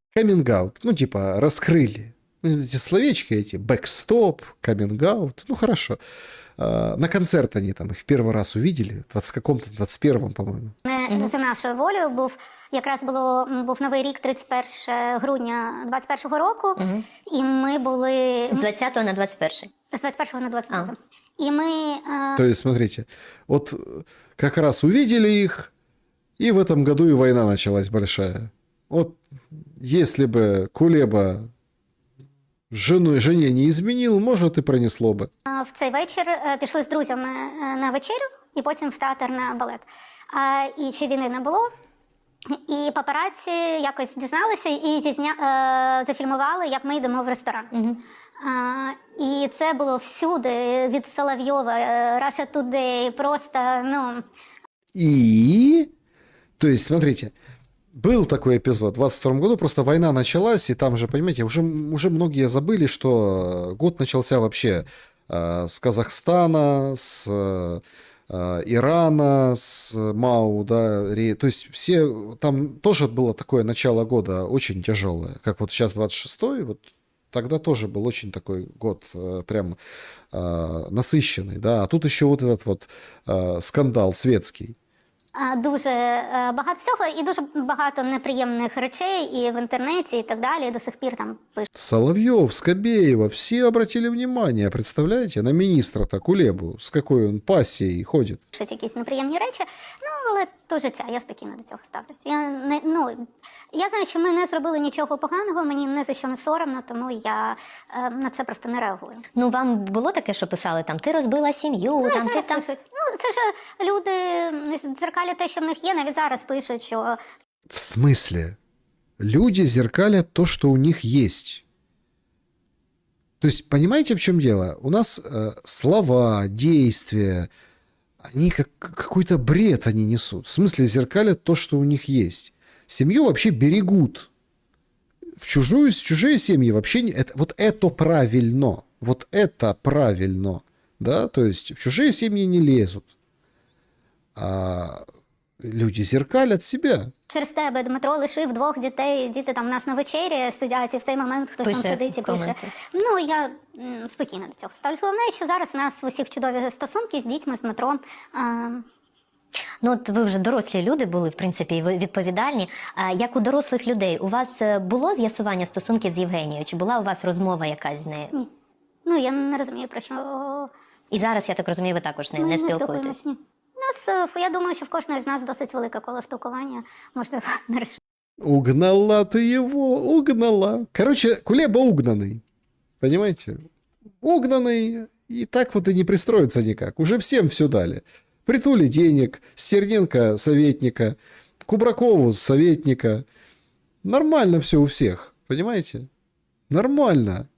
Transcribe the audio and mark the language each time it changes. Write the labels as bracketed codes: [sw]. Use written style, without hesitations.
[ru] Каминг-аут, ну типа раскрыли. Ну, эти словечки, эти бэкстоп, каминг-аут, ну хорошо. На концерт они там их в первый раз увидели, в 21-м, по-моему. [uk] Не за нашою волею був новий рік, 31 грудня 21-го року, і ми були... З 20-го на 21-й. З 21-го на 22-го. І ми... [ru] То есть, смотрите, вот как раз увидели их, и в этом году и война началась большая. Вот если бы Кулеба жене не изменил, может, и пронесло бы. [uk] В цей вечір пішли з друзями на вечерю, і потім в театр на балет. І чи війни не було. І папараці якось дізналися і зафільмували, як ми йдемо в ресторан. І це було всюди, від Соловйова, Russia Today, просто, ну... [ru] И... То есть, смотрите, был такой эпизод в 22 году, просто война началась, и там же, понимаете, уже многие забыли, что год начался вообще с Казахстана, с Ирана, с Мау, да, то есть все, там тоже было такое начало года очень тяжелое, как вот сейчас 26-й, вот тогда тоже был очень такой год прям насыщенный, да, а тут еще вот этот вот скандал светский. [uk] Дуже багато всього і дуже багато неприємних речей і в інтернеті, і так далі, і до сих пір там пишуть. [ru] Соловьев, Скобеева, все обратили внимание, представляете, на министра-то Кулебу, с какой он пассией ходит. [uk] Пишуть якісь неприємні речі, ну, але то життя, я спокійно до цього ставлюся. Я знаю, що ми не зробили нічого поганого, мені не за що не соромно, тому я на це просто не реагую. Ну, вам було таке, що писали, там, ти розбила сім'ю, Ну, там, і ти зараз там... пишуть. Ну, це ж люди дзеркалять те, що в них є, навіть зараз пишуть, що... [ru] В смысле? Люди зеркалят то, что у них есть. То есть, понимаете, в чем дело? У нас слова, действия, они какой-то бред они несут. В смысле, зеркалят то, что у них есть. Семью вообще берегут. В чужие семьи вообще... Вот это правильно. Вот это правильно. Да? То есть, в чужие семьи не лезут. А люди зеркалят себя. [uk] Через тебе Дмитро лишив 2 дітей, діти там у нас на вечері сидять, і в цей момент хтось там сидить і пише. Ну, я спокійно до цього ставлюсь. Головне, що зараз у нас в усіх чудові стосунки з дітьми, з Дмитром. Ну, от ви вже дорослі люди були, в принципі, і ви відповідальні. Як у дорослих людей, у вас було з'ясування стосунків з Євгенією? Чи була у вас розмова якась з нею? Ні. Ну, я не розумію, про що... І зараз, я так розумію, ви також з нею не спілкуєтесь? Ні. Я думаю, що в кожної з нас досить велике коло спілкування. Можливо, не розумію. [ru] Угнала ты его, угнала. Короче, Кулеба угнанный. Понимаете? Угнанный. И так вот и не пристроиться никак. Уже всем все дали. Притули денег, Стерненко советника, Кубракову советника. Нормально все у всех. Понимаете? Нормально.